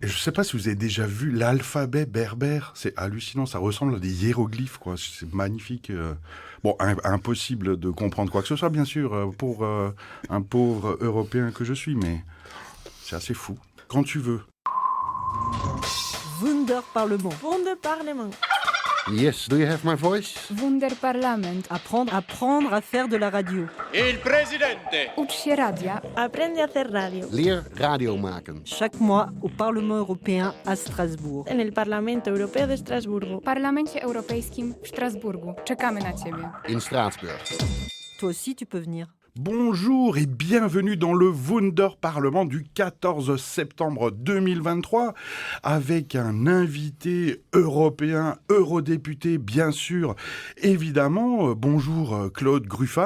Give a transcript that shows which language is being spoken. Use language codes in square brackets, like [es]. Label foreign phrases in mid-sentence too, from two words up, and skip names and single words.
[fr] je ne sais pas si vous avez déjà vu l'alphabet berbère. C'est hallucinant, ça ressemble à des hiéroglyphes, quoi. C'est magnifique. Bon, impossible de comprendre quoi que ce soit, bien sûr, pour un pauvre Européen que je suis, mais c'est assez fou. Quand tu veux. Wunderparlement. Wunderparlement. [en] Yes, do you have my voice? Wunderparlament. [fr] Apprendre à faire de la radio. [it] Il presidente. [pl] Ucz się radia. [es] Aprende a hacer radio. [nl] Leer radio maken. [fr] Chaque mois au Parlement européen à Strasbourg. [es] En el Parlamento Europeo de Estrasburgo. [pl] W Parlamencie Europejskim w Strasburgu. Czekamy na Ciebie. [nl] In Straatsburg. [fr] Toi aussi, tu peux venir. Bonjour et bienvenue dans le Wunderparlement du 14 septembre 2023 avec un invité européen, eurodéputé bien sûr, évidemment. Bonjour Claude Gruffat.